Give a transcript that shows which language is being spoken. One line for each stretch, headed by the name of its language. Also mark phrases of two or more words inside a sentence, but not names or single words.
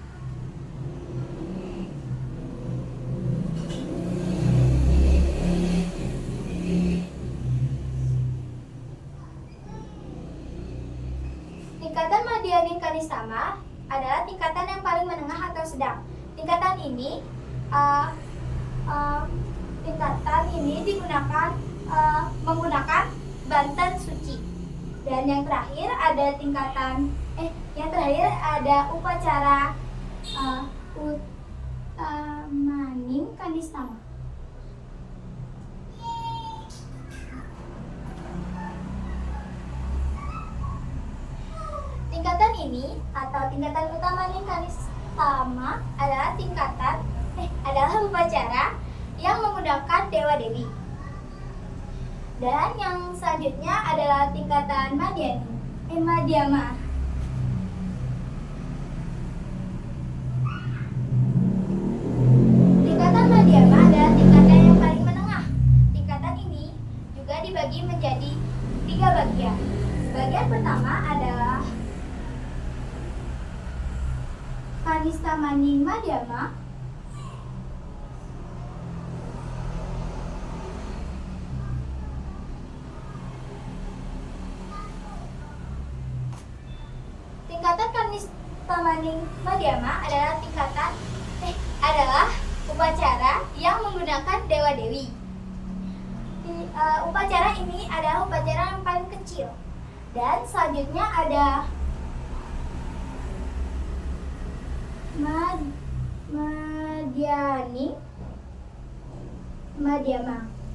Indonesian: Tingkatan Madhyani kanistama adalah tingkatan yang paling menengah atau sedang. Tingkatan ini digunakan menggunakan banten suci. Dan yang terakhir ada upacara utamaning kanistama. Tingkatan ini atau tingkatan utamaning kanistama adalah adalah upacara yang menggunakan dewa dewi. Dan yang selanjutnya adalah tingkatan madhyama. Tingkatan madhyama adalah tingkatan yang paling menengah. Tingkatan ini juga dibagi menjadi 3 bagian. Bagian pertama adalah kanista maning madhyama. Tingkatan kanista maning madhyama adalah upacara yang menggunakan dewa dewi. Upacara ini adalah upacara yang paling kecil. Dan selanjutnya ada Madhyani madhyama.